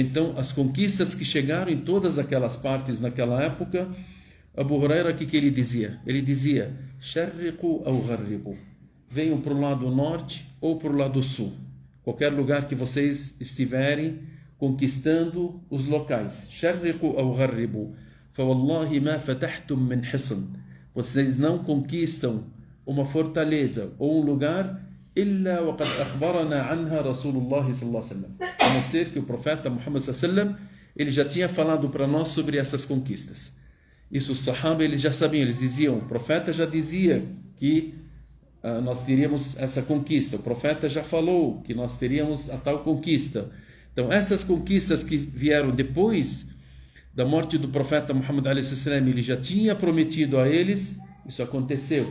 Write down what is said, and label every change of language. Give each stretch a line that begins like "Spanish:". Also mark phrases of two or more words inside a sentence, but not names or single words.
Portuguese: Então, as conquistas que chegaram em todas aquelas partes naquela época, Abu Huraira, o que ele dizia? Ele dizia:
Arabic: شرقوا أو غربوا,
Portuguese: venham para o lado norte ou para o lado sul. Qualquer lugar que vocês estiverem conquistando os locais.
Arabic: شرقوا أو غربوا فوالله ما فتحتم من حصن.
Portuguese: Vocês não conquistam uma fortaleza ou um lugar
Arabic: إلا وقد أخبرنا عنها رسول الله صلى الله عليه وسلم.
Portuguese: A não ser que o profeta Muhammad
Arabic: صلى الله عليه وسلم
Portuguese: ele já tinha falado para nós sobre essas conquistas. Isso os sahaba eles já sabiam, eles diziam, o profeta já dizia que nós teríamos essa conquista. O profeta já falou que nós teríamos a tal conquista. Então, essas conquistas que vieram depois da morte do profeta Muhammad a.s., ele já tinha prometido a eles, isso aconteceu.